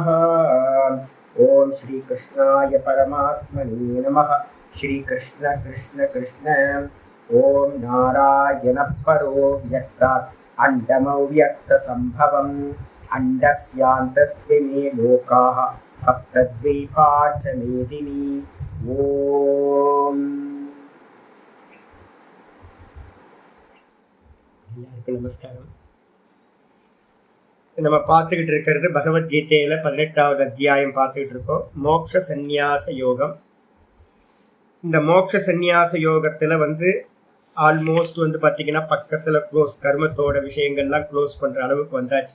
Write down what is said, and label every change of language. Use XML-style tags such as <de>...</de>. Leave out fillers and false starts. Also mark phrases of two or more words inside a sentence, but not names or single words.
<sa>ॐ श्रीकृष्णाय परमात्मने नमः। श्रीकृष्ण कृष्ण कृष्ण। ॐ नारायणः परो व्यक्तात् अण्डमव्यक्तसम्भवम् अण्डस्यान्तस्मिन् लोकाः सप्तद्वीपा च मेदिनी।</sa> <ta>ॐ எல்லாருக்கும் நமஸ்காரம். நம்ம பார்த்துக்கிட்டு இருக்கிறது பகவத்கீதையில 18வது அத்தியாயம் பார்த்துக்கிட்டு இருக்கோம். மோட்ச சந்நியாச யோகம். இந்த மோட்ச சந்நியாச யோகத்துல ஆல்மோஸ்ட் பார்த்தீங்கன்னா பக்கத்துல க்ளோஸ், கர்மத்தோட விஷயங்கள்லாம் க்ளோஸ் பண்ற அளவுக்கு வந்தாச்சு.</ta>